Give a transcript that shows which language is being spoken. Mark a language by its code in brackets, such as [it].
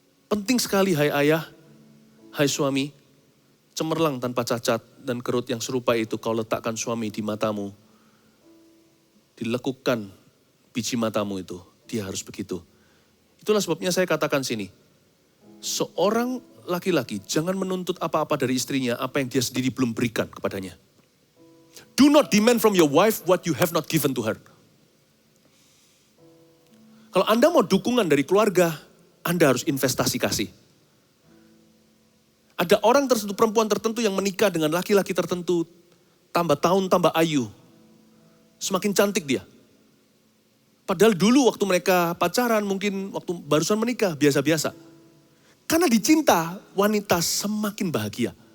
[id] Penting sekali hai ayah, hai suami, cemerlang tanpa cacat dan kerut yang serupa itu kau letakkan suami di matamu. Dilekukkan biji matamu itu, dia harus begitu. Itulah sebabnya saya katakan sini, seorang laki-laki jangan menuntut apa-apa dari istrinya, apa yang dia sendiri belum berikan kepadanya. [en] Do not demand from your wife what you have not given to her. [id] Kalau Anda mau dukungan dari keluarga, Anda harus investasi kasih. Ada orang tertentu, perempuan tertentu yang menikah dengan laki-laki tertentu, tambah tahun, tambah ayu. Semakin cantik dia. Padahal dulu waktu mereka pacaran, mungkin waktu barusan menikah, biasa-biasa. Karena dicinta, wanita semakin bahagia.